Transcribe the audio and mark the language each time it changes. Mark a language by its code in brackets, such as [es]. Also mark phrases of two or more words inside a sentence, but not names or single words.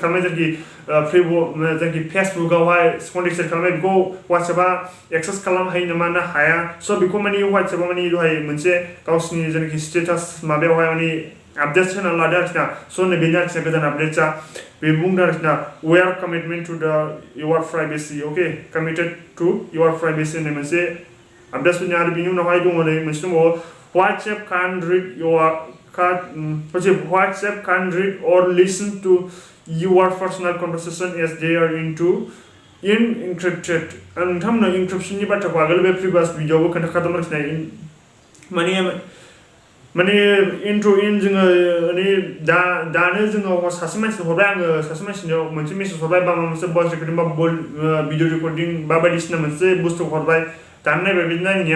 [brx] खालामनाय जेनाखि फेसबुकआवहाय [en] contact share [brx] खालामनाय बेखौ WhatsAppआ एक्सेस खालामनो हायो नामा ना हाया स बेखौ माने WhatsAppआ माने दहाय मोनसे गावसिनि जेनाखि स्टेटास माबायावहाय माने अपडेट्स होना लादों आरोखि ना स बेनो आरोखि गोदान आपडेट्सआ बे बुंदों आरोखि ना [en] we are commitment to your privacy okay committed to your privacy [brx] होननाय मोनसे आपडेट्स फैदों आरो बिनि उनावहाय दङ नै मोनसे दंबावो WhatsApp [en] can't read or listen to your personal conversation as they are encrypted [brx] नोंथांमोननो encryptionनि बाथ्राखौ आगोल बे प्रिभियास भिडिअआवबो खोन्थाखादोंमोन आरोखि ना माने जोङो माने दानो जोङो सासे मानसिनो हरबाय आङो सासे मानसिनो मोनसे मेसेज हरबाय बा मोनसे [en] voice recording [brx] बा [en] video recording [brx] बा बायदिसिना मोनसे बुस्थु हरबाय दानो नायबाय बिदि नायनाया